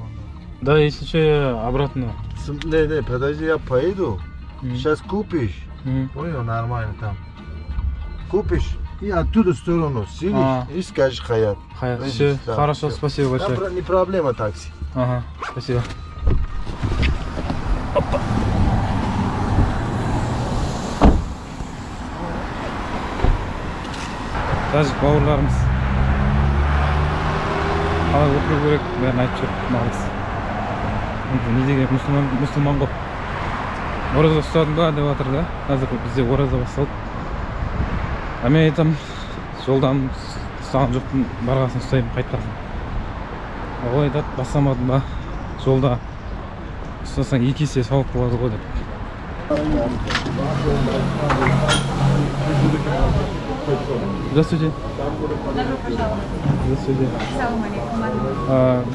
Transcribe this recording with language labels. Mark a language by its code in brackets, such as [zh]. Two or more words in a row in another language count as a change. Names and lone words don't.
[ru] Да, если что, я обратно. Не, подожди, я поеду. Сейчас купишь. Понял, нормально там. Купишь и оттуда в сторону сидишь и скажешь Хаят. Хаят, все, хорошо, спасибо большое. Не проблема такси. Ага, спасибо. Опа. [kk] Тәжік бауырларымыз қалай отыру керек, бәрін айтып жүріп мағыз. Не деген мұсылман ғой. Ораза ұстадың ба деп жатыр да. Қазір бізде ораза басталды. А мен айтам, жолдан ұстаған жоқпын, барғасын ұстаймын, қайтқасын. Ол айтады, бастамадым ба, жолда ұстасаң 2 есе сауап болады ғой деп. [ru] Здравствуйте. Добро пожаловать. Здравствуйте. [ar] السلام عليكم.